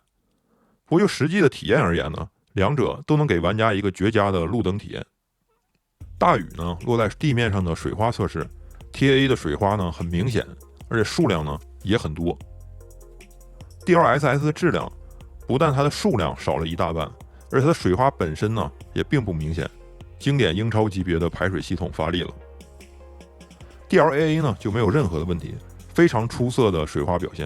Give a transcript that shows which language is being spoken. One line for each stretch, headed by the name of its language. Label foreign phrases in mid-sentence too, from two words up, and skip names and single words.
Chinese: 不過就實際的體驗而言呢，兩者都能給玩家一個絕佳的路燈體驗。大雨呢落在地面上的水花測試 ，TA 的水花呢很明顯，而且數量呢也很多。DLSS 的質量不但它的數量少了一大半，而且它的水花本身呢也並不明顯，經典英超級別的排水系統發力了。DLAA 呢就沒有任何的問題，非常出色的水花表現。